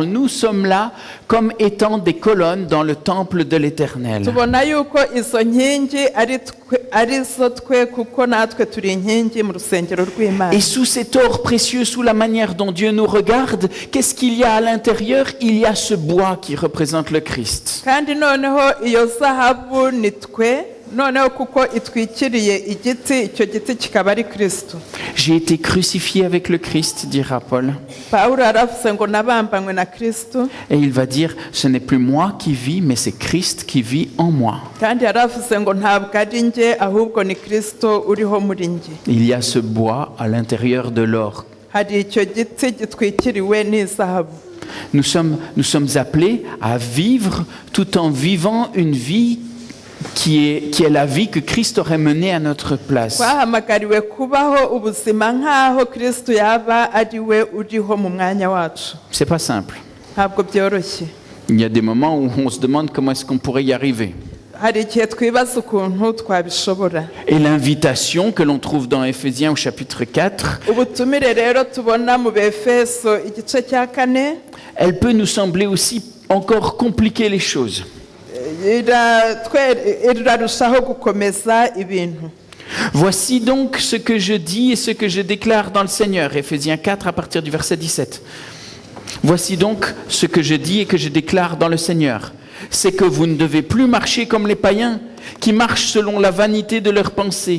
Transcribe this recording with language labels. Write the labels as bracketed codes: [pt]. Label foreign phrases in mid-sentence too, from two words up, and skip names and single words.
[fr] Nous sommes là comme étant des colonnes dans le temple de l'Éternel. [rw] tubona yuko izo nkingi ari zo twe kuko natwe turi inkingi mu rusengero rw'Imana. [fr] Et sous cet or précieux, sous la manière dont Dieu nous regarde, qu'est-ce qu'il y a à l'intérieur? Il y a ce bois qui représente le Christ. [rw] kandi noneho iyo zahabu ni twe, noneho kuko itwikiriye igiti, icyo giti kikaba ari Kristo. [fr] J'ai été crucifié avec le Christ, dira Paul. [rw] Pawulo aravuze ngo nabambanywe na Kristo, [fr] Et il va dire, ce n'est plus moi qui vis, mais c'est Christ qui vit en moi. [rw] kandi yaravuze ngo ntabwo ari njye ahubwo ni Kristo uriho muri njye. [fr] Il y a ce bois à l'intérieur de l'or. [rw] Hari icyo giti gitwikiriwe n'izahabu. [fr] Nous sommes appelés à vivre tout en vivant une vie qui est la vie que Christ aurait menée à notre place. [rw] Twahamagariwe kubaho ubuzima nk'aho Kristo yaba ari we uriho mu mwanya wacu. [fr] C'est pas simple. [rw] Ntabwo byoroshye. [fr] Il y a des moments où on se demande comment est-ce qu'on pourrait y arriver. [rw] Hari igihe twibaza ukuntu twabishobora. [fr] Et l'invitation que l'on trouve dans Éphésiens au chapitre 4, [rw] Ubutumire rero tubona mu Befeso igice cya 4, [fr] elle peut nous sembler aussi encore compliquer les choses. [rw] irarushaho gukomeza ibintu. [fr] Voici donc ce que je dis et ce que je déclare dans le Seigneur. Éphésiens 4 à partir du verset 17. Voici donc ce que je dis et que je déclare dans le Seigneur. C'est que vous ne devez plus marcher comme les païens qui marchent selon la vanité de leurs pensées.